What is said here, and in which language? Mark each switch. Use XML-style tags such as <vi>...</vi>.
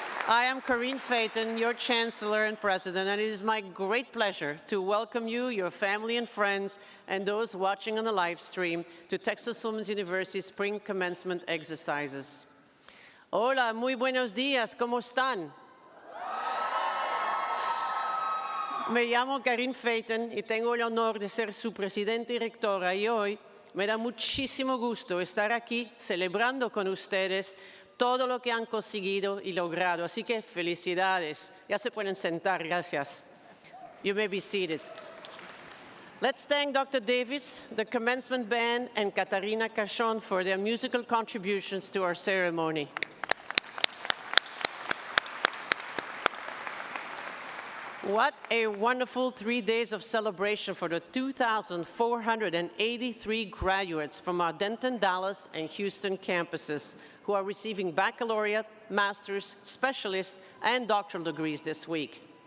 <en>I am Corinne Phaeton, your Chancellor and President, and it is my great pleasure to welcome you, your family and friends, and those watching on the live stream to Texas Women's University Spring Commencement Exercises.</en> <es>Hola, muy buenos días, ¿cómo están? Me llamo Corinne Phaeton y tengo el honor de ser su presidenta y rectora, y hoy me da muchísimo gusto estar aquí celebrando con ustedes todo lo que han conseguido y logrado. Así que felicidades. Ya se pueden sentar, gracias.</es> <en>You may be seated. Let's thank Dr. Davis, the commencement band, and Katarina Cachon for their musical contributions to our ceremony. What a wonderful 3 days of celebration for the 2,483 graduates from our Denton, Dallas, and Houston campuses who are receiving baccalaureate, master's, specialist, and doctoral degrees this week.</en>